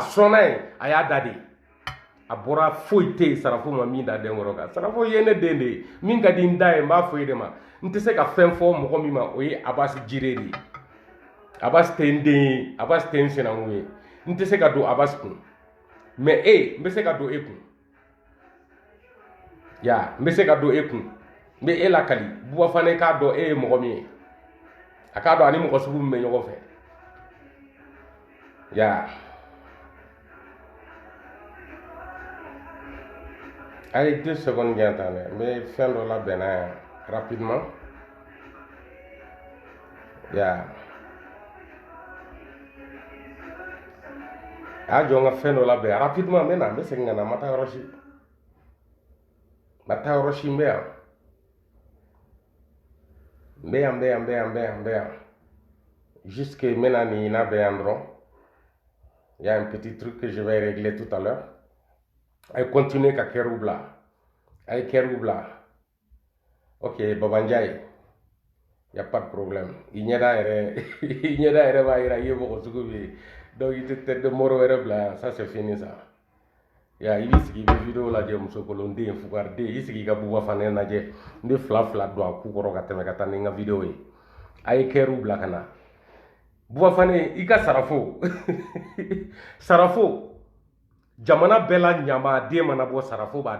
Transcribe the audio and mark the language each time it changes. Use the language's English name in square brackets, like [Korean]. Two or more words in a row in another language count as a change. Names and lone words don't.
[Bambara] sɔnna yen a y'a da de a bɔra foyi tɛ yen sarafo ma min da dɛnkɔrɔ kan sarafo ye ne den de ye min ka di n da ye n b'a fɔ e de ma n tɛ se ka fɛn fɔ mɔgɔ min ma o ye Abasi Jire de ye Abasi tɛ n den ye Abasi tɛ n sinankun ye n tɛ se ka don Abasi kun mais n bɛ se ka don e kun ya n bɛ se ka don e kun n bɛ e lakali Bouba Fane k'a dɔn e ye mɔgɔ min ye a k'a dɔn ani mɔgɔ sugu min bɛ ɲɔgɔn fɛ ya [French] allez 2 secondes bien attendez [Bambara] n bɛ fɛn dɔ labɛn na yan rapidement ya a jɔ n ka fɛn dɔ labɛn rapidement n bɛ na n bɛ segin ka na n ma taa yɔrɔ si n bɛ yan [French] jusque maintenant [Bambara] ni na bɛ yan dɔrɔn [French] il y a un petit truc que je vais régler tout à l'heure [Bambara] a ye continuer ka kɛriw bila ok Baba Ndiaye [French] y a pas de problème [Bambara] i ɲɛda yɛrɛ b'a yira i ye mɔgɔ sugu min ye donc i tɛ [French] tête de mort [Bambara] wɛrɛ bila yan [French] ça c'est fini ça [Bambara] ya i b'i sigi i bɛ vidéo lajɛ musokolonden fugariden i sigi i ka Bouba Fane lajɛ n bɛ fila don a ku kɔrɔ ka tɛmɛ ka taa ni n ka vidéo ye a ye kɛriw bila ka na Bouba Fane i ka sarafo sarafo jamana bɛɛ la ɲamaden mana bɔ sarafo b'a